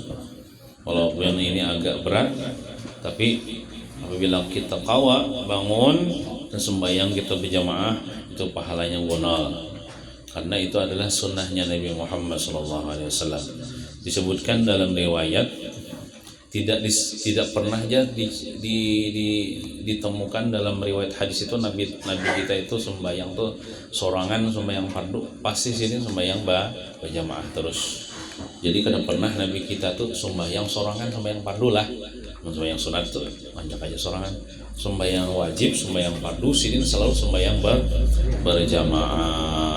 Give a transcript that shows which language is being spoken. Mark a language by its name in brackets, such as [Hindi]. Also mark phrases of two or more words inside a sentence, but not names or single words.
[Banjar] Walaupun ini agak berat, tapi apabila kita qawa bangun dan sembahyang kita berjamaah, itu pahalanya bonol. Karena itu adalah sunnahnya Nabi Muhammad SAW. Disebutkan dalam riwayat, tidak pernah ditemukan dalam riwayat hadis itu Nabi kita itu sembahyang tuh sorangan, sembahyang fardu, pasti sini sembahyang berjamaah terus. Jadi kada pernah Nabi kita tuh sembahyang sorangan, sembahyang fardu lah. Sembahyang sunat tuh banyak aja sorangan. Sembahyang wajib, sembahyang fardu sini selalu sembahyang berjamaah.